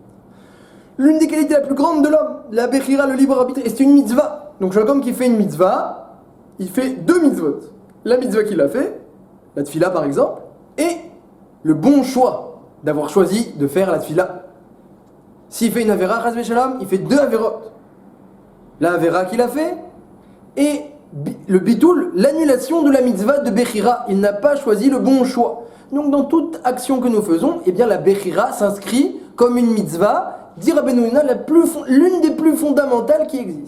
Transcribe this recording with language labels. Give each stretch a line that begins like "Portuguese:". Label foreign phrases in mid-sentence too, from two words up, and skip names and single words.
French: L'une des qualités la plus grande de l'homme, la Bechira, le libre arbitre, et c'est une mitzvah. Donc Jacob qui fait une mitzvah, il fait deux mitzvot. La mitzvah qu'il a fait, la tfila par exemple, et le bon choix d'avoir choisi de faire la tfila. S'il fait une avera,
Hebrew: חס ושלום,
French: il fait deux averot. La avera qu'il a fait, et le bitoul, l'annulation de la mitzvah de Bechira. Il n'a pas choisi le bon choix. Donc dans toute action que nous faisons, eh bien la Bechira s'inscrit comme une mitzvah, dit Rabbeinu Yonah, l'une des plus fondamentales qui existent.